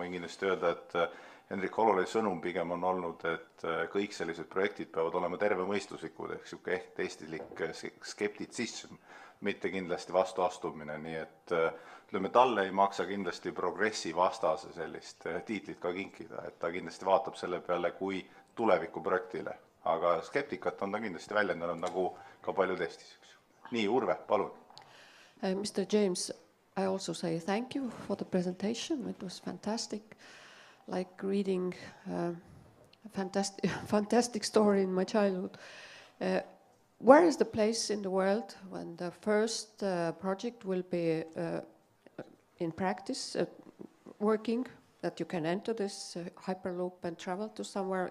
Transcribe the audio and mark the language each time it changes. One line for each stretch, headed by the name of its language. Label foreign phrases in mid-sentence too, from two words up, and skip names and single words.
Estonian: võin kindlasti öelda, et Henrik Hololei sõnum pigem on olnud, et kõik sellised projektid peavad olema tervemõistuslikud ehk eestilik skeptitsism mitte kindlasti vastuastumine, nii et ütleme, talle ei maksa kindlasti progressi vastase sellist tiitlit ka kinkida, et ta kindlasti vaatab selle peale kui tulevikuprojektile, aga skeptikat on ta kindlasti väljendanud nagu ka paljud Eestis. Nii, Urve, palun.
English: Mr. James, I also say thank you for the presentation. It was fantastic, like reading a fantastic story in my childhood. Where is the place in the world when the first project will be in practice, working, that you can enter this Hyperloop and travel to somewhere?